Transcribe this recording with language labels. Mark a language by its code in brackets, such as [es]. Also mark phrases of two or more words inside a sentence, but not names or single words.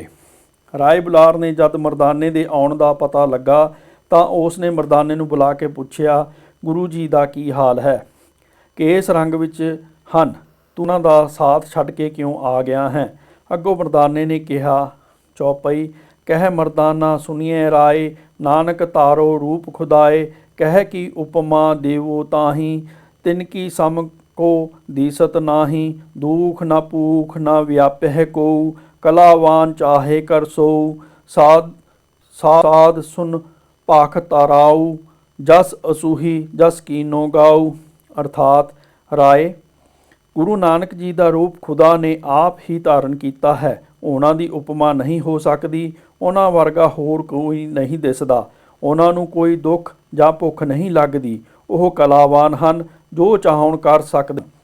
[pa] ਰਾਏ ਬੁਲਾਰ ਨੇ ਜਦ ਮਰਦਾਨੇ ਦੇ ਆਉਣ ਦਾ ਪਤਾ ਲੱਗਾ ਤਾਂ ਉਸ ਨੇ ਮਰਦਾਨੇ ਨੂੰ ਬੁਲਾ ਕੇ ਪੁੱਛਿਆ, ਗੁਰੂ ਜੀ ਦਾ ਕੀ ਹਾਲ ਹੈ? ਕਿਸ ਰੰਗ ਵਿੱਚ ਹਨ? ਤੂੰ ਉਹਨਾਂ ਦਾ ਸਾਥ ਛੱਡ ਕੇ ਕਿਉਂ ਆ ਗਿਆ ਹੈ? ਅੱਗੋਂ ਮਰਦਾਨੇ ਨੇ ਕਿਹਾ, [bra] ਚੌਪਈ ਕਹਿ ਮਰਦਾਨਾ ਸੁਣੀਏ ਰਾਏ, ਨਾਨਕ ਤਾਰੋ ਰੂਪ ਖੁਦਾਏ, कह की उपमा देवो ताहि, तिनकी सम को दीसत नाही। दुख न पूख न व्याप्य को, कलावान चाहे कर सोऊ। साध साध सुन पाख ताराऊ, जस असूही जस कीनो गाऊ। [pa] अर्थात राय, ਗੁਰੂ ਨਾਨਕ ਜੀ ਦਾ ਰੂਪ ਖੁਦਾ ਨੇ ਆਪ ਹੀ ਧਾਰਨ ਕੀਤਾ ਹੈ। ਉਹਨਾਂ ਦੀ ਉਪਮਾ ਨਹੀਂ ਹੋ ਸਕਦੀ। ਉਹਨਾਂ ਵਰਗਾ ਹੋਰ ਕੋਈ ਨਹੀਂ ਦਿਸਦਾ। ਉਹਨਾਂ ਨੂੰ ਕੋਈ ਦੁੱਖ ਜਾਂ ਭੁੱਖ ਨਹੀਂ ਲੱਗਦੀ। ਉਹ ਕਲਾਵਾਨ ਹਨ, ਜੋ ਚਾਹੁਣ ਕਰ ਸਕਦੇ।